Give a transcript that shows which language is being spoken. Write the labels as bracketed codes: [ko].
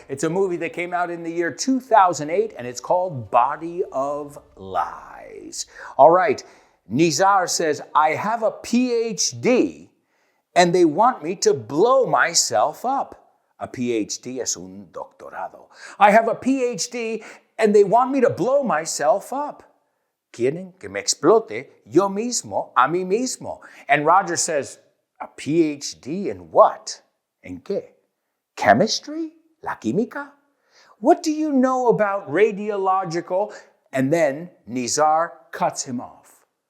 [en] It's a movie that came out in the year 2008 and it's called Body of Lies. All right, Nizar says, I have a PhD and they want me to blow myself up. A PhD [es] es un doctorado. [en] I have a PhD and they want me to blow myself up. [es] Quieren que me explote yo mismo a mí mismo. [en] And Roger says, a PhD in what? [es] ¿En qué? [en] Chemistry? [es] La química? [en] What do you know about radiological? And then Nizar cuts him off.